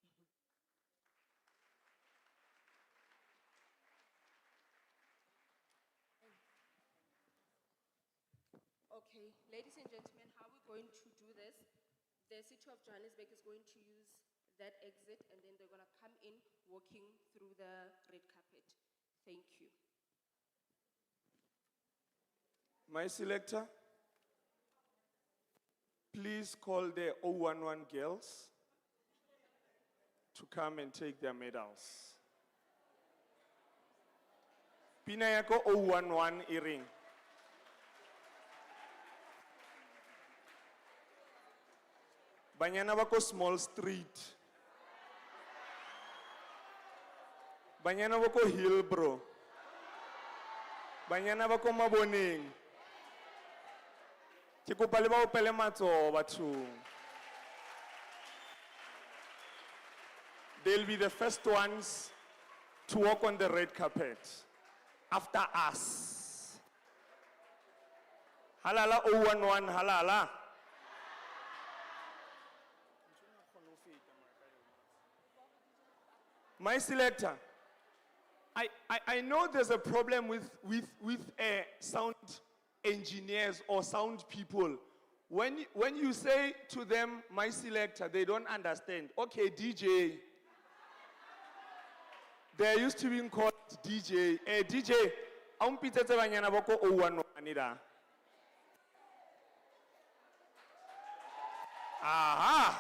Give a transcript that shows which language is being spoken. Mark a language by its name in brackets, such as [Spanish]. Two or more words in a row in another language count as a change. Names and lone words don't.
[English] Okay, ladies and gentlemen, how we're going to do this, the City of Johannesburg is going to use that exit and then they're gonna come in walking through the red carpet. Thank you. My selector, please call the 011 girls to come and take their medals. [Southern Sotho] Pina yako 011 iring. Banyana bako Small Street. Banyana bako Hillbrow. Banyana bako Maboneng. Ke kopa le ba opele matsoho bathong. [English] They'll be the first ones to walk on the red carpet after us. [Southern Sotho] Halala 011 halala. [English] My selector, I know there's a problem with sound engineers or sound people. When you say to them, my selector, they don't understand. Okay, DJ. They're used to being called DJ. [Southern Sotho] DJ, aumpitetse banyana bako 011 da. Aha!